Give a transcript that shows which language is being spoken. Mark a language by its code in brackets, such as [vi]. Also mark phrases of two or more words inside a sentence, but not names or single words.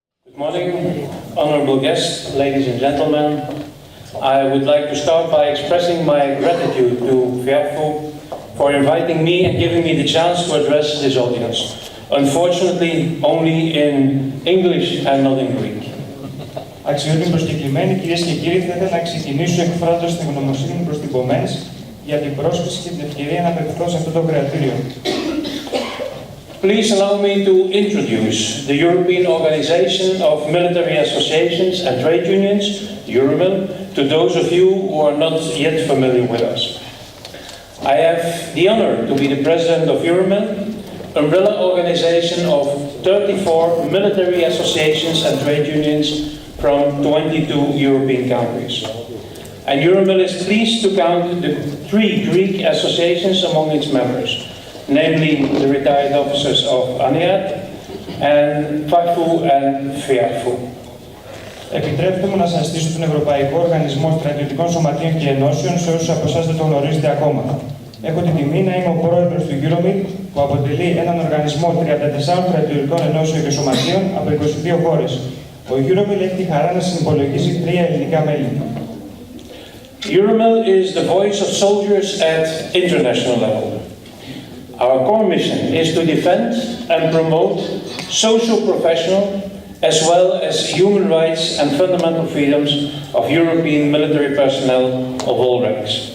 [en] Good morning, honorable guests, ladies and gentlemen. I would like to start by expressing my gratitude to FIAFO for inviting me and giving me the chance to address this audience. Unfortunately, only in English and not in Greek. [el] Αξιότιμοι προσκεκλημένοι, κυρίες και κύριοι, θα ήθελα να ξεκινήσω εκφράζοντας την ευγνωμοσύνη μου προς την ΠΟΜΕΝΣ για την πρόσκληση και την ευκαιρία να απευθυνθώ σε αυτό το κρατήριο. [en] Please allow me to introduce the European Organization of Military Associations and Trade Unions, EUROMIL, to those of you who are not yet familiar with us. I have the honor to be the president of EUROMIL, umbrella organization of 34 military associations and trade unions from 22 European countries. And EUROMIL is pleased to count the 3 Greek associations among its members, namely the retired officers of ANIAT and FAFU and FIAFU. [el] Επιτρέψτε μου να σας στήσω τον Ευρωπαϊκό Οργανισμό Στρατιωτικών Σωματείων και Ενώσεων σε όσους από εσάς δεν το γνωρίζετε ακόμα. Έχω την τιμή να είμαι ο πρόεδρος του EUROMIL, που αποτελεί έναν οργανισμό 34 στρατιωτικών ενώσεων και σωματείων από 22 χώρες. Ο EUROMIL έχει τη χαρά να συνυπολογίζει 3 ελληνικά μέλη. [en] EUROMIL is the voice of soldiers at international level. Our core mission is to defend and promote socio-professional as well as human rights and fundamental freedoms of European military personnel of all ranks.